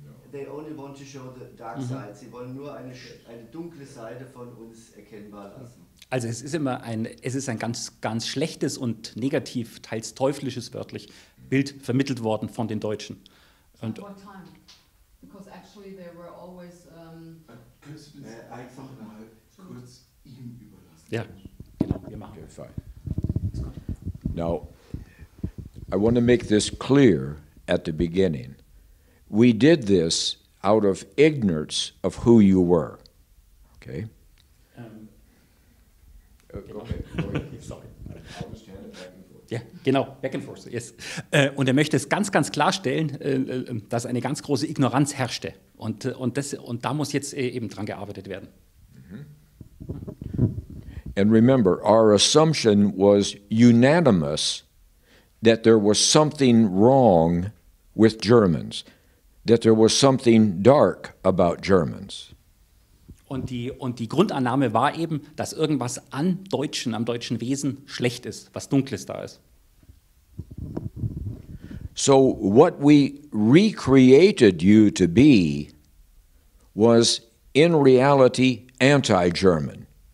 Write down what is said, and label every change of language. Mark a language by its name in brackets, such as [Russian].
[English] They only want to show the dark side. [German] Sie wollen nur eine dunkle Seite von uns erkennbar lassen. Also es ist ein ganz, ganz schlechtes und negativ, teils teuflisches wörtlich Bild vermittelt worden von den Deutschen. Und [English] what time? Because actually they were always. [German] Könntest du das einfach mal kurz ihm überlassen? Ja, genau, wir machen. [English] Okay, fine. Now, I want to make this clear at the beginning. We did this out of ignorance of who you were. Okay? [German] Genau. Sorry. Ja, genau, [English] back and forth, yes. [German] Und er möchte es ganz, ganz klarstellen, dass eine ganz große Ignoranz herrschte. Und da muss jetzt eben dran gearbeitet werden. [English] And remember, our assumption was unanimous that there was something wrong with Germans, that there was something dark about Germans. [German] Und die Grundannahme war eben, dass irgendwas am deutschen Wesen schlecht ist, was Dunkles da ist. [English] So what we recreated you to be was in reality anti-German.